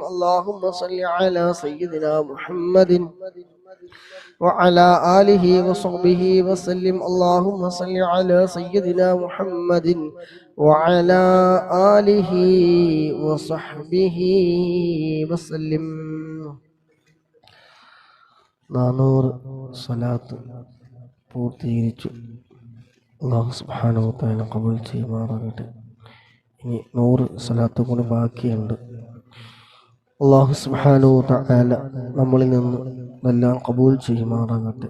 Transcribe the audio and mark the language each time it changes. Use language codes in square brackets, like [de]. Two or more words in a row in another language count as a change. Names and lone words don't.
[ar] اللهم صل على سيدنا محمد وعلى آله وصحبه وسلم. اللهم صل على سيدنا محمد وعلى آله وصحبه وسلم. [ml] 400 സ്വലാത്ത് പൂർത്തീകരിച്ചു. [ar] الله سبحانه وتعالى [ml] ഖബൂൽ ചെയ്യുമാറാകട്ടെ. ഇനി 100 സ്വലാത്ത് കൂടി ബാക്കിയുണ്ട്. [ar] الله سبحانه وتعالى [ml] നമ്മളിൽ നിന്ന് എല്ലാം ഖബൂൽ ചെയ്യുമാറാകട്ടെ.